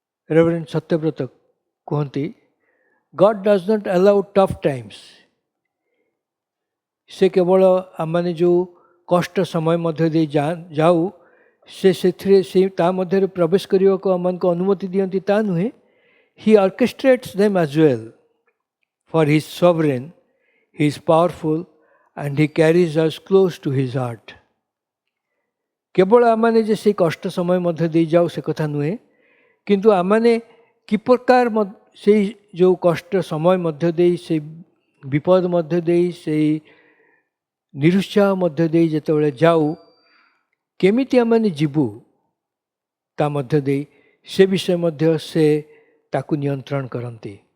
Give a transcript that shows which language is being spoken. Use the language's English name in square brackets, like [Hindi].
[Odia] Reverend Satyabrata କୁହନ୍ତି, [English] God does not allow tough times. [Odia] ସେ କେବଳ ଆମେ ଯେଉଁ କଷ୍ଟ ସମୟ ମଧ୍ୟ ଦେଇ ଯାଉ, ସେଥିରେ ସେ ତା ମଧ୍ୟରେ ପ୍ରବେଶ କରିବାକୁ ଆମମାନଙ୍କୁ ଅନୁମତି ଦିଅନ୍ତି ତା ନୁହେଁ। [English] He orchestrates them as well. For he is sovereign, he is powerful and he carries us close to his heart. [Odia] କେବଳ ଆମେ ଯେ ସେଇ କଷ୍ଟ ସମୟ ମଧ୍ୟ ଦେଇ ଯାଉ ସେ କଥା ନୁହେଁ, କିନ୍ତୁ ଆମେ କି ପ୍ରକାର ସେଇ ଯେଉଁ କଷ୍ଟ ସମୟ ମଧ୍ୟ ଦେଇ, ସେଇ ବିପଦ ମଧ୍ୟ ଦେଇ, ସେଇ ନିରୁତ୍ସାହ ମଧ୍ୟ ଦେଇ ଯେତେବେଳେ ଯାଉ, କେମିତି ଆମେ ଯିବୁ ତା ମଧ୍ୟ ଦେଇ ସେ ବିଷୟ ମଧ୍ୟ ସେ ତାକୁ ନିୟନ୍ତ୍ରଣ କରନ୍ତି।